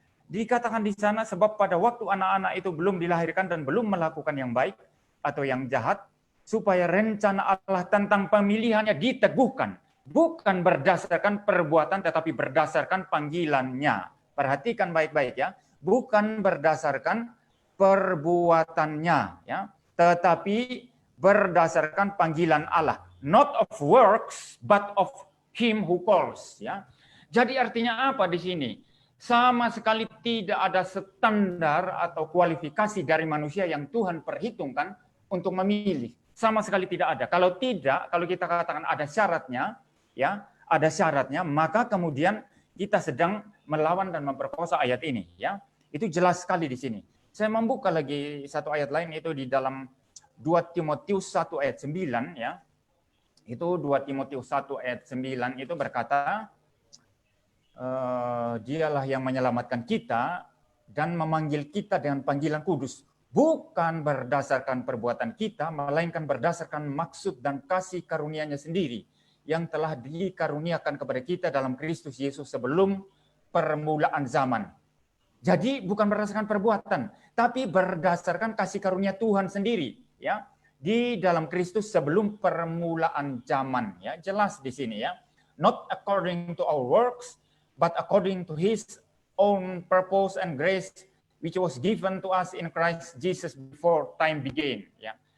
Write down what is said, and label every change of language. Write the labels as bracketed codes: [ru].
[id] Dikatakan di sana, sebab pada waktu anak-anak itu belum dilahirkan dan belum melakukan yang baik, atau yang jahat, supaya rencana Allah tentang pemilihannya diteguhkan, bukan berdasarkan perbuatan tetapi berdasarkan panggilannya. Perhatikan baik-baik ya, bukan berdasarkan perbuatannya ya, tetapi berdasarkan panggilan Allah. [en] Not of works but of him who calls ya. [id] Jadi artinya apa di sini? Sama sekali tidak ada standar atau kualifikasi dari manusia yang Tuhan perhitungkan untuk memilih. Sama sekali tidak ada. Kalau tidak, kalau kita katakan ada syaratnya, ya, ada syaratnya, maka kemudian kita sedang melawan dan memperkosa ayat ini, ya. Itu jelas sekali di sini. Saya membuka lagi satu ayat lain itu di dalam 2 Timotius 1 ayat 9 ya. Itu 2 Timotius 1 ayat 9 itu berkata, dialah yang menyelamatkan kita dan memanggil kita dengan panggilan kudus, bukan berdasarkan perbuatan kita, melainkan berdasarkan maksud dan kasih karunia-Nya sendiri yang telah dikaruniakan kepada kita dalam Kristus Yesus sebelum permulaan zaman. Jadi bukan berdasarkan perbuatan, tapi berdasarkan kasih karunia Tuhan sendiri, ya. Di dalam Kristus sebelum permulaan zaman, ya. Jelas di sini, ya. [en] Not according to our works, but according to His own purpose and grace, which was given to us in Christ Jesus before time began, ya.